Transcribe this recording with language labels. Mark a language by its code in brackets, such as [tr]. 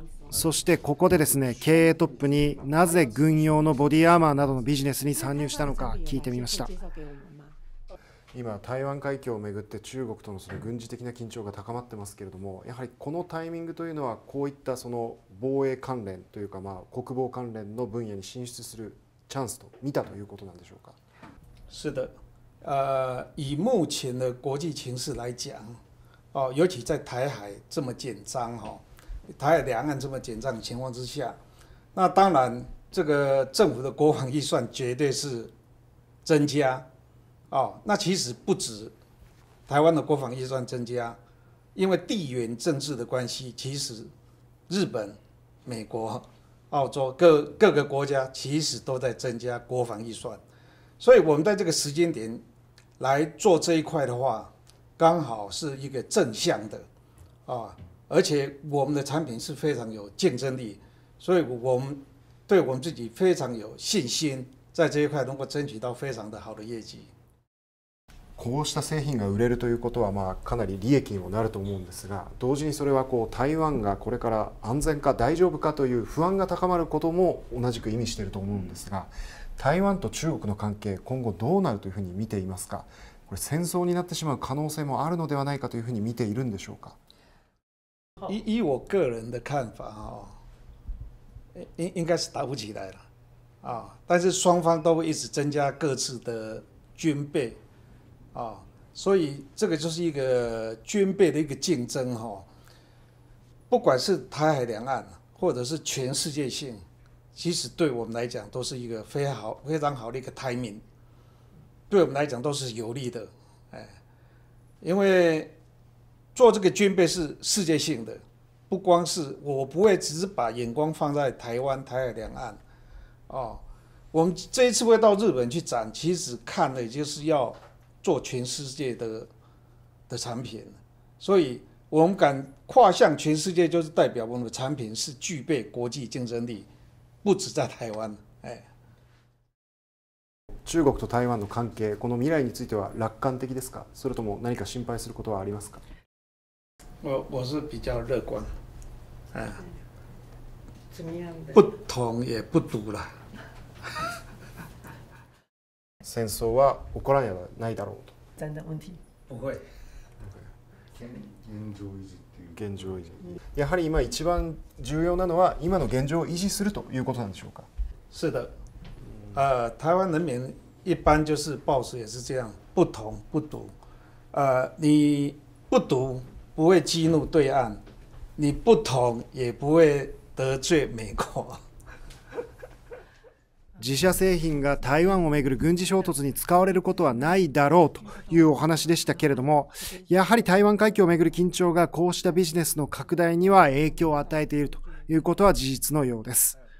[ja] そしてここでですね、経営トップになぜ軍用のボディアーマーなどのビジネスに参入したのか聞いてみました。今台湾海峡をめぐって中国とのその軍事的な緊張が高まってますけれども、やはりこのタイミングというのはこういったその防衛関連というか、国防関連の分野に進出するチャンスと見たということなんでしょうか。 [zh] 是的，以目前的国际情势来讲，尤其在台海这么紧张台海两岸这么紧张的情况之下，那当然这个政府的国防预算绝对是增加。那其实不止台湾的国防预算增加，因为地缘政治的关系，其实日本、美国、澳洲各个国家其实都在增加国防预算，所以我们在这个时间点来做这一块的话，刚好是一个正向的而且我们的产品是非常有竞争力，所以我们对我们自己非常有信心，在这一块能够争取到非常的好的业绩。 [ja] こうした製品が売れるということはかなり利益にもなると思うんですが、同時にそれは台湾がこれから安全か大丈夫かという不安が高まることも同じく意味していると思うんですが、台湾と中国の関係今後どうなるというふうに見ていますか。これ戦争になってしまう可能性もあるのではないかというふうに見ているんでしょうか。 [zh] 以我个人的看法应该是打不起来了但是双方都会一直增加各自的军备所以这个就是一个军备的一个竞争不管是台海两岸或者是全世界性，其实对我们来讲都是一个非常好的一个 timing， 对我们来讲都是有利的因为做这个军备是世界性的，不光是我不会只是把眼光放在台湾、台海两岸我们这一次会到日本去展，其实看的就是要做全世界的产品，所以我们敢跨向全世界，就是代表我们的产品是具备国际竞争力，不止在台湾。 [ja] 中国と台湾の関係、この未来については楽観的ですか、それとも何か心配することはありますか。 [zh] 我是比较乐观，怎么样的？不同也不独了。 [ja] 戦争は起こらないだろうと。 [zh] 真的問題。不会。 [ja] 現状維持。やはり今一番重要なのは今の現状を維持するということなんでしょうか。 [zh] 是的，台湾人民一般就是抱持也是这样，不同不独。你不独不会激怒对岸，你不同也不会得罪美国。 [ja] 自社製品が台湾をめぐる軍事衝突に使われることはないだろうというお話でしたけれども、やはり台湾海峡をめぐる緊張がこうしたビジネスの拡大には影響を与えているということは事実のようです。